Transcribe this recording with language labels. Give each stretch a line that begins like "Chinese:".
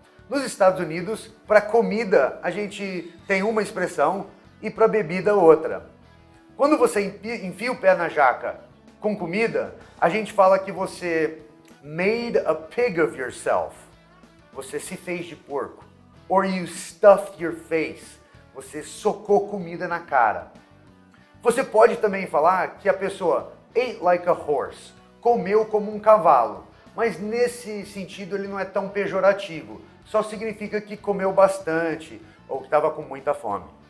Portuguese: Nos Estados Unidos, para comida a gente tem uma expressão e para bebida outra. Quando você enfia o pé na jaca com comida, a gente fala que você
English: made a pig of yourself.
Portuguese: Você se fez de porco.
English: Or you stuffed your face.
Portuguese: Você socou comida na cara. Você pode também falar que a pessoa
English: ate like a horse.
Portuguese: Comeu como um cavalo. Mas nesse sentido ele não é tão pejorativo. Só significa que comeu bastante ou que estava com muita fome.